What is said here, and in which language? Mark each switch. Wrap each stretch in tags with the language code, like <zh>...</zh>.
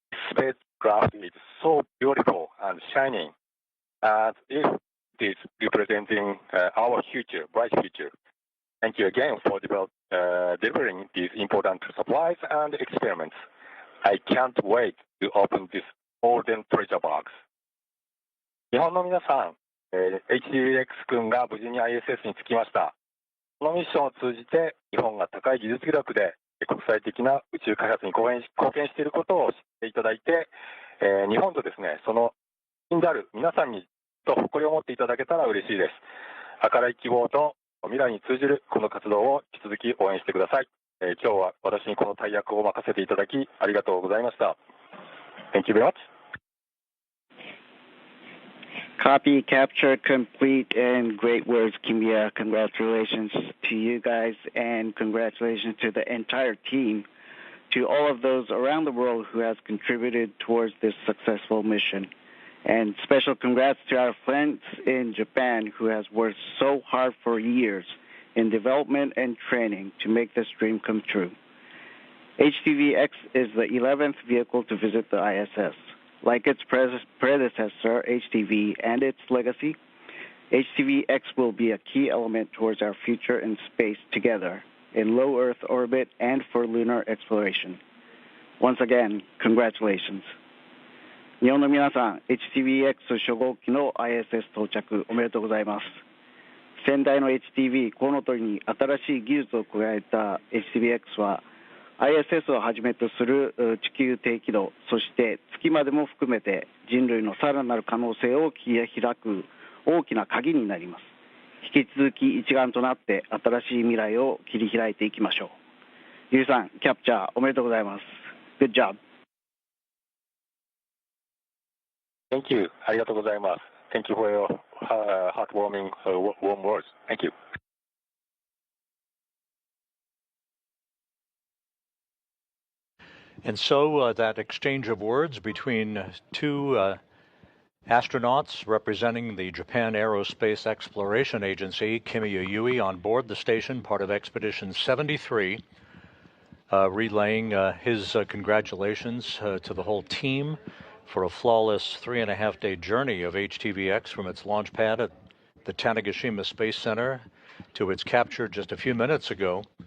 <en>Spacecraft is so beautiful and shining, as if it is representing our future, bright future. Thank you again for delivering these important supplies and experiments. I can't wait to open this golden treasure box.</en> <ja>日本の皆さん、HTV-X 君が無事に ISS に着きました。このミッションを通じて、日本が高い技術力で国際的な宇宙開発に貢献していることを知っていただいて、日本とですね、その国である皆さんにと誇りを持っていただけたら嬉しいです。明るい希望と未来に通じるこの活動を引き続き応援してください。今日は私にこの大役を任せていただきありがとうございました。</ja> <en>Thank you very much. Copy capture complete and great words, Kimiya. Congratulations to you guys and congratulations to the entire team, to all of those around the world who has contributed towards this successful mission. And special congrats to our friends in Japan who has worked so hard for years in development and training to make this dream come true. HTV-X is the 11th vehicle to visit the ISS. Like its predecessor, HTV, and its legacy, HTV-X will be a key element towards our future in space together, in low Earth orbit and for lunar exploration. Once again, congratulations.</en> <ja>日本の皆さん、HTV-X 初号機の ISS 到着おめでとうございます。先代の HTV コウノトリに新しい技術を加えた HTV-X は ISS をはじめとする地球低軌道、そして月までも含めて人類のさらなる可能性を切り開く大きな鍵になります。引き続き一丸となって新しい未来を切り開いていきましょう。ゆうさん、キャプチャーおめでとうございます。</ja> <en>Good job. Thank you.</en> <ja>ありがとうございます。</ja> <en>Thank you for your heartwarming warm words. Thank you. And so that exchange of words between two astronauts representing the Japan Aerospace Exploration Agency, Kimiya Yui, on board the station, part of Expedition 73, relaying his congratulations to the whole team for a flawless 3.5-day journey of HTV-X from its launch pad at the Tanegashima Space Center to its capture just a few minutes ago.</en>